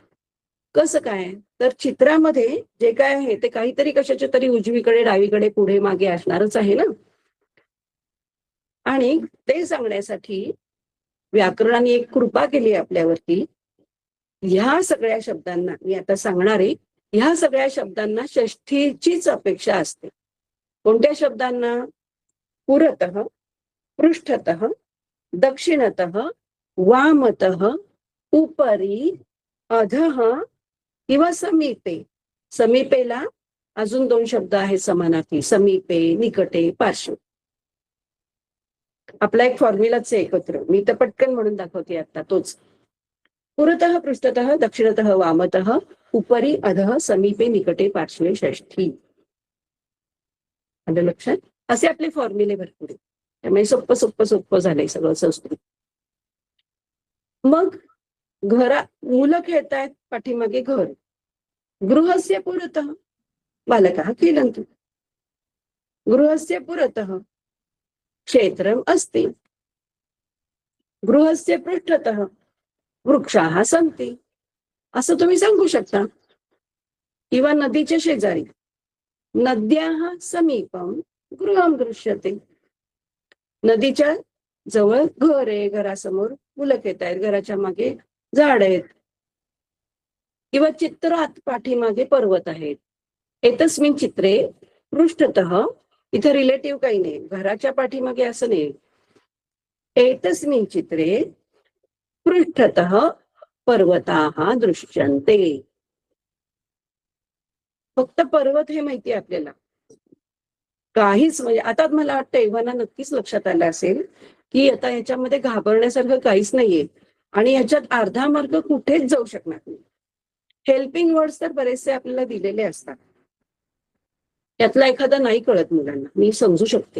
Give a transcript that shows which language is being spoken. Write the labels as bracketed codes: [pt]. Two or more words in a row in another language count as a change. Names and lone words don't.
[mr] कसं काय, तर चित्रामध्ये जे काय आहे ते काहीतरी कशाच्या तरी उजवीकडे, डावीकडे, पुढे, मागे असणारच आहे ना. आणि ते सांगण्यासाठी व्याकरणाने एक कृपा केली आपल्यावरती. ह्या सगळ्या शब्दांना मी आता सांगणार आहे, ह्या सगळ्या शब्दांना षष्ठीचीच अपेक्षा असते. कोणत्या शब्दांना? [sa] पुरतः, पृष्ठतः, दक्षिणतः, वामतः, उपरी, अधः किंवा समीपे. [mr] समीपेला अजून 2 शब्द आहेत समानार्थी, [sa] समीपे, निकटे, पार्श्व. [mr] आपला एक फॉर्म्युलाच आहे एकत्र, मी तर पटकन म्हणून दाखवते आता तोच. [sa] पुरतः, पृष्ठतः, दक्षिणतः, वामतः, उपरी, अधः, समीपे, निकटे, पार्श्वे, षष्ठी. [mr] आलं लक्षात? असे आपले फॉर्म्युले भरपूर आहेत. त्यामुळे सोप्पं सोप्पं सोप्पं झालंय सगळं संस्कृत. मग मुलं खेळतायत पाठीमागे घर, [sa] गृहस्य पुरतः बालकाः खेलन्ति, गृहस्य पुरतः क्षेत्रम् अस्ति, गृहस्य पृष्ठतः वृक्षाः सन्ति, [mr] असं तुम्ही सांगू शकता. किंवा नदीच्या शेजारी, [sa] नद्याः समीपम गृहं दृश्यते, [mr] नदीच्या जवळ घर आहे, घरासमोर मुलं खेळत आहेत, घराच्या मागे झाड आहेत, किंवा चित्रात पाठीमागे पर्वत आहेत. [sa] एतस्मिन चित्रे पृष्ठतः, [mr] इथे रिलेटिव्ह काही नाही, घराच्या पाठीमागे असं नाही. [sa] एतस्मिन चित्रे पृष्ठतः पर्वताः दृश्यन्ते. [mr] फक्त पर्वत हे माहिती आहे आपल्याला, काहीच म्हणजे आता मला वाटतं एव्हाना नक्कीच लक्षात आलं असेल की आता ह्याच्यामध्ये घाबरण्यासारखं काहीच नाहीये, आणि ह्याच्यात अर्धा मार्ग कुठेच जाऊ शकणार नाही. [en] helping words [mr] तर बरेचसे आपल्याला दिलेले असतात, त्यातला एखादा नाही कळत मुलांना, मी समजू शकते.